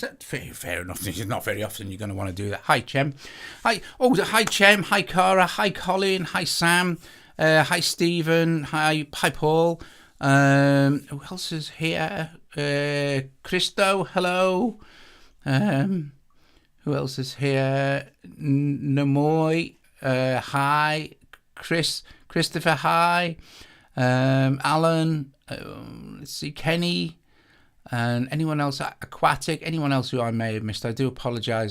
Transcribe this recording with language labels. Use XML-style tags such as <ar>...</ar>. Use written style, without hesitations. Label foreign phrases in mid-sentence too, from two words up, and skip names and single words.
<en>That's fair enough. It's not very often you're going to want to do that. Hi, Chem. Hi, Chem. Hi, Cara. Hi, Colin. Hi, Sam. Hi, Stephen. Hi, Paul. Who else is here? Christo. Hello. Who else is here? Namoy. Hi. Christopher. Hi. Alan, let's see, Kenny, and anyone else, Aquatic, anyone else who I may have missed, I do apologise.</en>